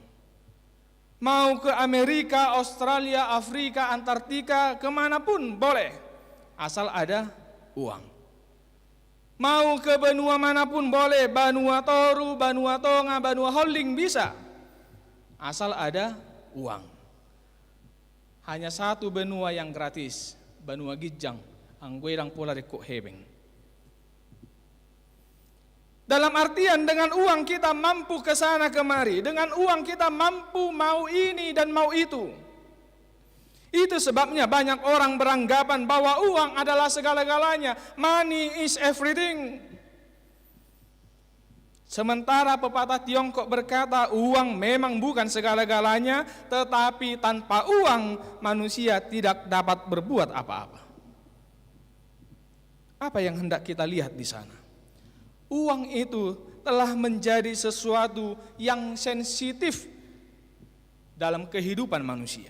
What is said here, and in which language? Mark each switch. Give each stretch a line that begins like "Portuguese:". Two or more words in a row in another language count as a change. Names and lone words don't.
Indonesian: Mau ke Amerika, Australia, Afrika, Antartika, kemanapun boleh, asal ada uang. Mau ke benua manapun boleh, Benua Toru, Benua Tonga, Benua Holding bisa, asal ada uang. Hanya satu benua yang gratis, Benua Gijang, angguedang pola rekuk hebeng. Dalam artian dengan uang kita mampu ke sana kemari, dengan uang kita mampu mau ini dan mau itu. Itu sebabnya banyak orang beranggapan bahwa uang adalah segala-galanya.
English: Money is everything.
Indonesian: Sementara pepatah Tiongkok berkata, uang memang bukan segala-galanya, tetapi tanpa uang manusia tidak dapat berbuat apa-apa. Apa yang hendak kita lihat di sana? Uang itu telah menjadi sesuatu yang sensitif dalam kehidupan manusia.